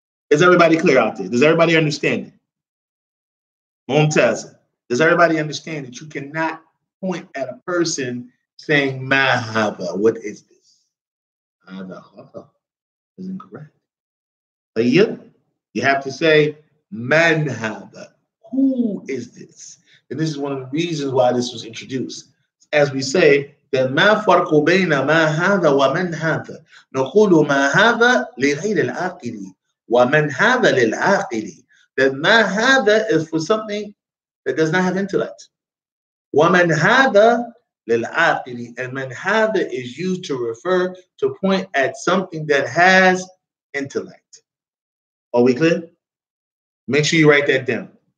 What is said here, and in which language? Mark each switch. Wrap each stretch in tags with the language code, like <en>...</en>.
<en>Is everybody clear out there? Does everybody understand it? Mumtaz, does everybody understand that you cannot point at a person saying mahaba? What is this? Is incorrect. You have to say man hada. Who is this? And this is one of the reasons why this was introduced. As we say, that</en> <ar>ما فرق بين ما هذا ومن هذا نقول ما هذا لغير العاقل ومن هذا للعاقل.</ar> <en>That</en> <ar>ما هذا</ar> <en>is for something that does not have intellect.</en> <ar>ومن هذا للعاقل,</ar> <en>and</en> <ar>من هذا</ar> <en>is used to refer to point at something that has intellect. Are we clear? Make sure you write that down.</en>